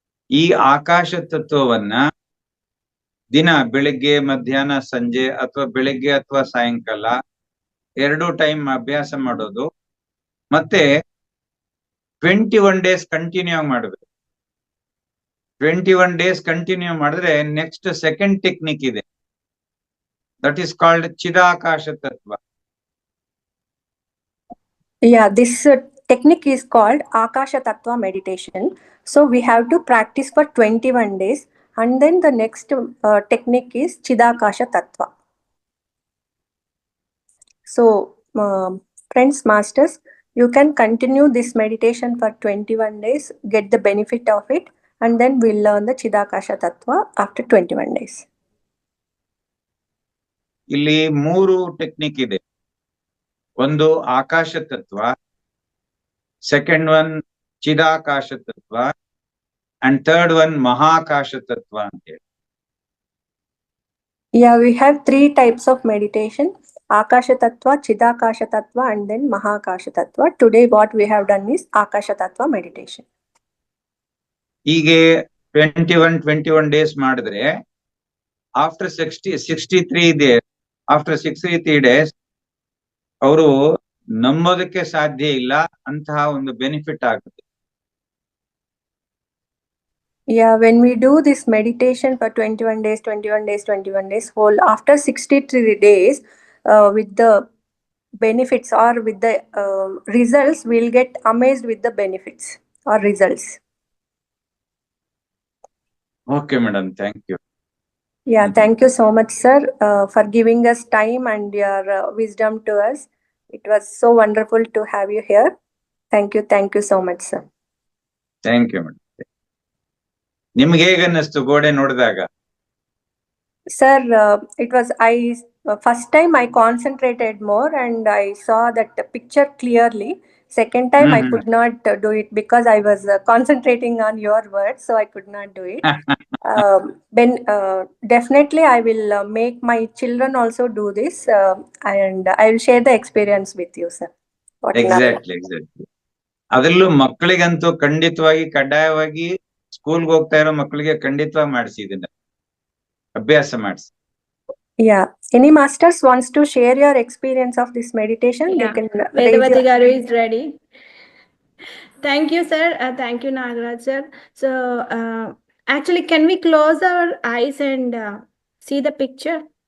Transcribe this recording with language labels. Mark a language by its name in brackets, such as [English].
[Kannada] ಈ ಆಕಾಶ ತತ್ವವನ್ನ ದಿನ ಬೆಳಿಗ್ಗೆ, ಮಧ್ಯಾಹ್ನ, ಸಂಜೆ, ಅಥವಾ ಬೆಳಿಗ್ಗೆ ಅಥವಾ ಸಾಯಂಕಾಲ 2 time ಅಭ್ಯಾಸ ಮಾಡೋದು. ಮತ್ತೆ 21 days ಕಂಟಿನ್ಯೂ ಮಾಡಬೇಕು. 21 days ಕಂಟಿನ್ಯೂ ಮಾಡಿದ್ರೆ ನೆಕ್ಸ್ಟ್ ಸೆಕೆಂಡ್ ಟೆಕ್ನಿಕ್ ಇದೆ, [English] that is called [Kannada] ಚಿದಾಕಾಶ ತತ್ವ. [English] Yeah, this technique is called Akasha Tattva meditation. So we have to practice for 21 days, and then the next technique is Chidakasha Tattva. So friends, masters, you can continue this meditation for 21 days, get the benefit of it, and then we'll learn the Chidakasha Tattva after 21 days. [Kannada] ಇಲ್ಲಿ 3 technique ಇದೆ. ಒಂದು ಆಕಾಶ ತತ್ವ, second one ಚಿದಾಕಾಶ ತತ್ವ, [English] and third one [Kannada] ಮಹಾಕಾಶ ತತ್ವ ಅಂತ ಹೇಳಿ. [English] Yeah, we have 3 types of meditation: Akasha Tattva, Chidakasha Tattva, and then Mahakasha Tattva. Today what we have done is Akasha Tattva meditation. [Kannada] ಹೀಗೆ 21 days ಮಾಡಿದ್ರೆ [English] after 63 days, after 63 days [Kannada] ಅವರು ನಂಬೋದಕ್ಕೆ ಸಾಧ್ಯ ಇಲ್ಲ ಅಂತಹ ಒಂದು ಬೆನಿಫಿಟ್ ಆಗುತ್ತೆ. [English] Yeah, when we do this meditation for 21 days, 21 days, 21 days, whole after 63 days, with the benefits or with the results, we'll get amazed with the benefits or results. Okay, madam, thank you. Yeah, thank you so much, sir, for giving us time and your wisdom to us. It was so wonderful to have you here. Thank you so much, sir. Thank you, madam. [Kannada] ನಿಮ್ಗೆ ಹೇಗೆ ಅನ್ನಿಸ್ತು ಗೋಡೆ ನೋಡಿದಾಗ? [English] Sir, it was first time I concentrated more and I saw that picture clearly. Second time I could not do it because I was concentrating on your words, so I could not do it. Then definitely I will make my children also do this, and I will share the experience with you, sir. Exactly. [Kannada] ಅದರಲ್ಲೂ ಮಕ್ಕಳಿಗಂತೂ ಖಂಡಿತವಾಗಿ ಕಡ್ಡಾಯವಾಗಿ ಸ್ಕೂಲ್ಗೆ ಹೋಗ್ತಾ ಇರೋ ಮಕ್ಕಳಿಗೆ ಖಂಡಿತವಾಗಿ ಮಾಡಿಸಿ, ಇದನ್ನ ಅಭ್ಯಾಸ ಮಾಡಿಸಿ. [English] Yeah. Any masters wants to share your experience of this meditation? Yeah. You can raise Vedavati your Garu is ready. Thank you, sir. Thank you, Nagaraj, sir. So, actually, can we close our eyes and see the picture?